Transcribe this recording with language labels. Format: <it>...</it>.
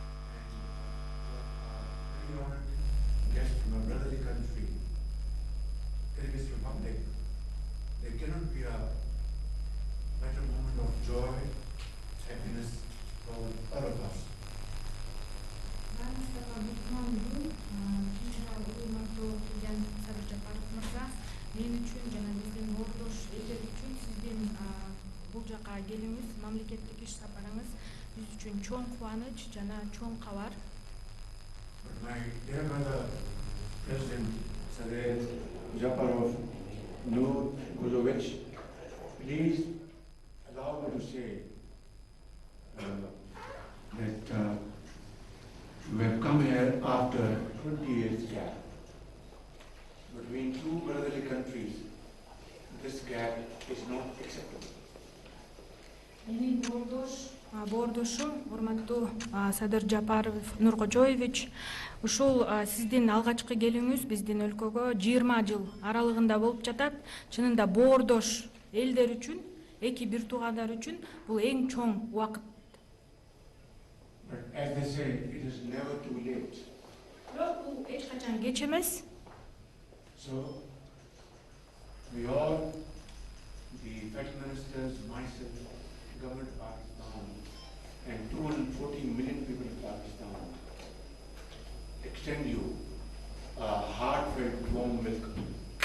<en>And you are a very honored guest from a brotherly country, Kyrgyz Republic. There cannot be a better moment of joy, happiness for all of us.</en> <ky>Баарыңыздарга кутмандуу, урматтуу президент Садыр Жапаров мырза, мен үчүн жана биздин ордош элдер үчүн сиздин бул жака келүүңүз, мамлекеттик иш сапарыңыз биз үчүн чоң кубаныч жана чоң кабар.</ky> <en>But my dear brother, President Sadir Japarov Nurkojovich, please allow me to say that we have come here after 20 years gap between two brotherly countries gap is not acceptable.</en> <ky>Менин боордошум, урматтуу Садыр Жапаров Нуркожоевич, ушул сиздин алгачкы келүүңүз биздин өлкөгө 20 жыл аралыгында болуп жатат. Чынында боордош элдер үчүн, эки бир туугандар үчүн бул эң чоң убакыт.</ky> <en>But as they say, it is never too late.</en> <ky>Бирок бул эч качан кеч эмес.</ky> <en>So, we all, the federal ministers, myself, government of Pakistan, and 214 million people of Pakistan, extend you a heartfelt warm welcome.</en>